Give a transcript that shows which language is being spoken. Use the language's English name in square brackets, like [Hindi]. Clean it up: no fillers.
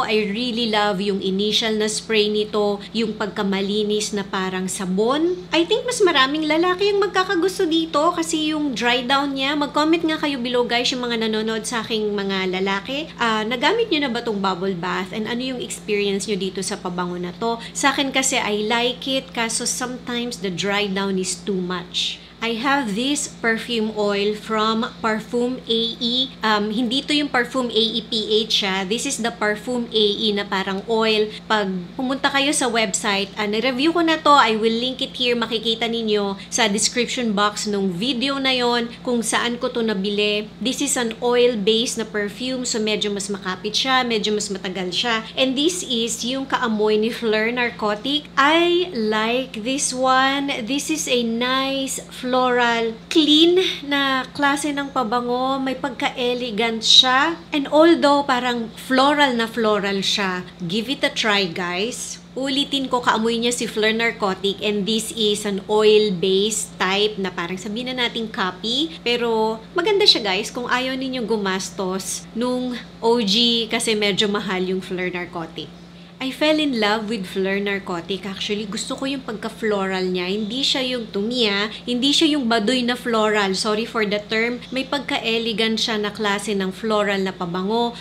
[English] I really love [Filipino] yung initial na spray nito, yung pagkamalinis na parang sabon. [English] I think [Filipino] mas maraming lalaki yung magkakagusto dito kasi yung dry down niya. Mag-comment nga kayo below guys yung mga nanonood sa aking mga lalaki. Nagamit nyo na ba tong bubble bath and ano yung experience nyo dito sa pabango na to? Sa akin kasi [English] I like it kaso sometimes the dry down is too much. I have this perfume oil from Parfum AE. [Filipino] Hindi to yung Parfum AE PH siya. [English] This is the [Filipino] Parfum AE na parang oil. Pag pumunta kayo sa website, na-review ko na to. [English] I will link it here. [Filipino] Makikita ninyo sa description box nung video na yon kung saan ko to nabili. [English] This is an oil-based na perfume. [Filipino] So medyo mas makapit siya. Medyo mas matagal siya. [English] And this is [Filipino] yung kaamoy ni Fleur Narcotic. [English] I like this one. This is a nice floral, clean [Filipino] na klase ng pabango. May pagka-elegant siya. [English] And although [Filipino] parang floral na floral siya, [English] give it a try guys. [Filipino] Ulitin ko, kaamoy niya si Fleur Narcotic [English] and this is an oil-based type [Filipino] na parang sabihin na nating copy. Pero maganda siya guys kung ayaw ninyong gumastos nung OG kasi medyo mahal yung Fleur Narcotic. [English] I fell in love with Fleur Narcotic. [Filipino] Actually, gusto ko yung pagka-floral niya. Hindi siya yung tumiya, hindi siya yung baduy na floral. [English] Sorry for the term. [Filipino] May pagka-elegant siya na klase ng floral na pabango.